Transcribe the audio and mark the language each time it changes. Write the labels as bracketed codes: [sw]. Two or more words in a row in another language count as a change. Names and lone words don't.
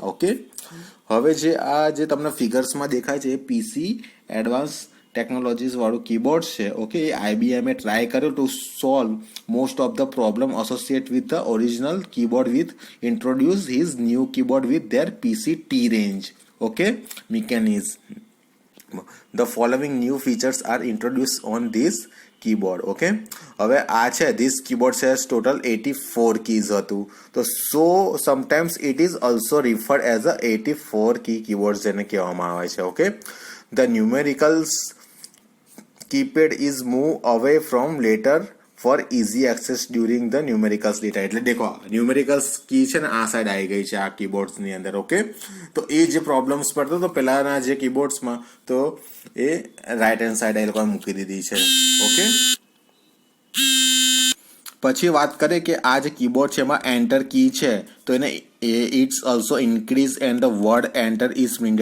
[gu] ઓકે, હવે જે આ જે તમને ફિગર્સમાં દેખાય છે એ PC એડવાન્સ ટેકનોલોજીસ વાળું કીબોર્ડ છે. ઓકે, એ IBM એ ટ્રાય કર્યો [en] to solve most of the problem associate with the original keyboard with introduce his new keyboard with their PC T range. okay, mechanism. The following new features are introduced on this keyboard. Okay, [gu] હવે આ છે [en] this keyboard has total 84 keys હતું. તો so sometimes it is also referred as a 84 key keyboard [gu] જેને કહેવામાં આવે છે. [en] Okay, the numericals keypad is moved away from later for easy access during the numericals data. [gu] એટલે દેખો [en] ન્યુમેરિકલ્સ કી [gu] છે ને આ સાઈડ આવી ગઈ છે આ કીબોર્ડ્સની અંદર. ઓકે, તો એ જે પ્રોબ્લેમ્સ પડતો તો પહેલાના જે કીબોર્ડ્સમાં તો એ [en] રાઈટ હેન્ડ સાઈડ [gu] એ લોકોએ મૂકી દીધી છે. ઓકે, પછી વાત કરીએ કે આ જે કીબોર્ડ છે એમાં [en] એન્ટર કી [gu] છે તો એને [en] ઇટ્સ ઓલ્સો ઇન્ક્રીઝ એન્ડ ધ વર્ડ એન્ટર ઇઝ પ્રિન્ટ.